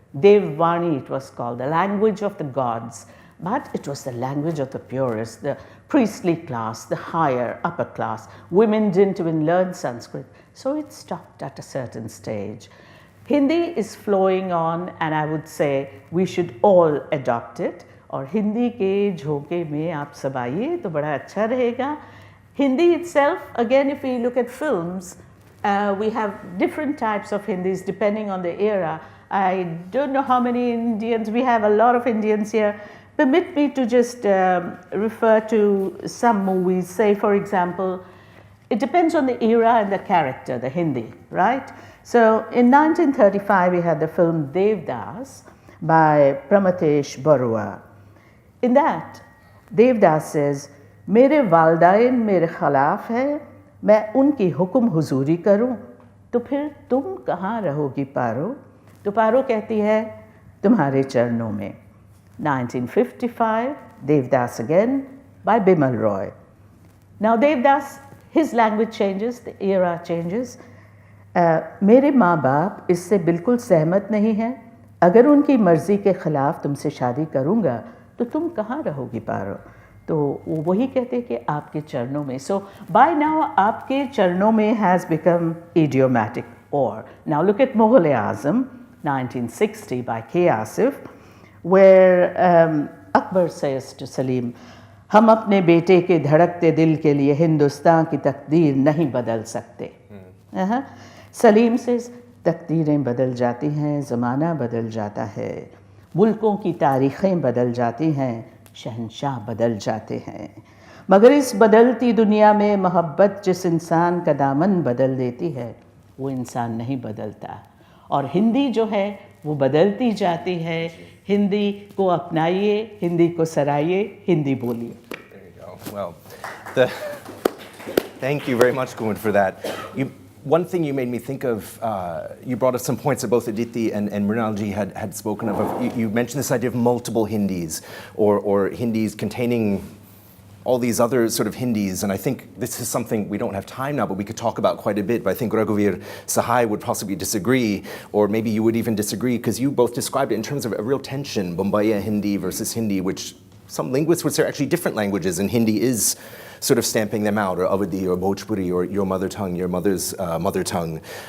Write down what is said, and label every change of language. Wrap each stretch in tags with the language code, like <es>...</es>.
<en>Devvani it was called, the language of the gods. But it was the language of the purest, the priestly class, the higher, upper class. Women didn't even learn Sanskrit. So it stopped at a certain stage. Hindi is flowing on, and I would say we should all adopt it.</en> <hi>और हिंदी के झोंके में आप सब आइए तो बड़ा अच्छा रहेगा.</hi> <en>Hindi itself, again, if we look at films, we have different types of Hindis depending on the era. I don't know how many Indians, we have a lot of Indians here. Permit me to just refer to some movies. Say, for example, it depends on the era and the character, the Hindi, right? So in 1935, we had the film Devdas by Pramathesh Barua. In that, Devdas says,</en> <hi>मेरे वालदाइन मेरे खिलाफ है, मैं उनकी हुक्म हुजूरी करूं, तो फिर तुम कहाँ रहोगी पारो? तो पारो कहती है, तुम्हारे चरणों में.</hi> <en>1955, Devdas again by Bimal Roy. Now Devdas his language changes, the era changes.</en> <hi>मेरे माँ बाप इससे बिल्कुल सहमत नहीं हैं. अगर उनकी मर्ज़ी के ख़िलाफ़ तुमसे शादी करूँगा तो तुम कहाँ रहोगी पारो. तो वो वही कहते हैं कि आपके चरणों में.</hi> <en>So by now</en> <hi>आपके चरणों में</hi> <en>has become idiomatic. Or now look at Mughal-e-Azam 1960 by K. Asif, where Akbar says to Salim,</en> <hi>हम अपने बेटे के धड़कते दिल के लिए हिंदुस्तान की तकदीर नहीं बदल सकते. सलीम से तकदीरें बदल जाती हैं, ज़माना बदल जाता है, मुल्कों की तारीख़ें बदल जाती हैं, शहंशाह बदल जाते हैं, मगर इस बदलती दुनिया में मोहब्बत जिस इंसान का दामन बदल देती है वो इंसान नहीं बदलता. और हिंदी जो है वो बदलती जाती है. हिंदी को अपनाइए, हिंदी को सराइए, हिंदी बोलिए.</hi> <en>There you go. Well, thank you very much, Kumud, for that. One thing you made me think of, you brought up some points that both Aditi and Mrinalji had spoken of. You mentioned this idea of multiple Hindis, or Hindis containing all these other sort of Hindis, and I think this is something we don't have time now, but we could talk about quite a bit. But I think Raghuveer Sahai would possibly disagree, or maybe you would even disagree, because you both described it in terms of a real tension, Bombaya Hindi versus Hindi, which some linguists would say are actually different languages, and Hindi is sort of stamping them out, or Awadhi, or Bhojpuri, or your mother tongue, your mother's mother tongue.</en>